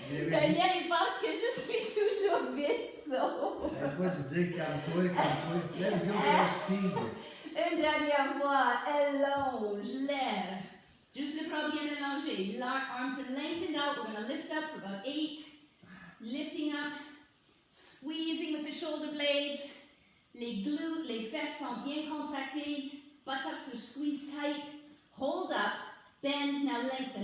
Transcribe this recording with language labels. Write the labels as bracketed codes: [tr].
[fr] Daniel, il pense que je suis toujours vite, so. La fois, tu dis calme-toi. [en] Let's go for speed. [fr] Une dernière fois, allonge, lève. Juste le bras bien allongé. [en] Arms are lengthened out. We're going to lift up for about 8. Lifting up, squeezing with the shoulder blades. [fr] Les glutes, les fesses sont bien contractées. [en] Buttocks are squeezed tight. Hold up, bend, now lengthen.